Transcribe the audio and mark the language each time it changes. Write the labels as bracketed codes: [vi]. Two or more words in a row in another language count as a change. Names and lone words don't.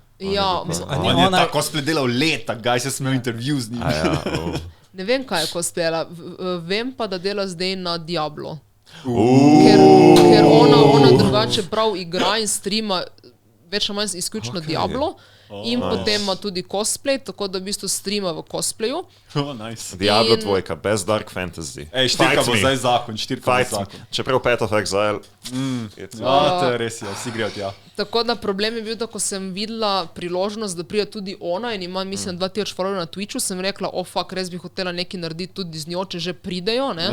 [sl] On je ta cosplay delal leta, gaj se smel intervju z njim. Ne vem, kaj je cosplayala. Vem pa, da dela zdaj na Diablo. Ker ona drugače prav igra in streama več ali manj izključno Diablo. in potem ima tudi cosplay, tako da v bistvu streama v cosplayu. Nice. [en] Diablo 2, best dark fantasy. [sl] Štirka bo zdaj zakon. Čeprav Path of Exile. To je res, vsi grejo tja. Tako da problem je bil, da ko sem videla priložnost, da pride tudi ona in ima, mislim, 2000 followerjev na Twitchu, sem rekla, fuck, res bi hotela nekaj narediti tudi z njo, če že pridejo, ne.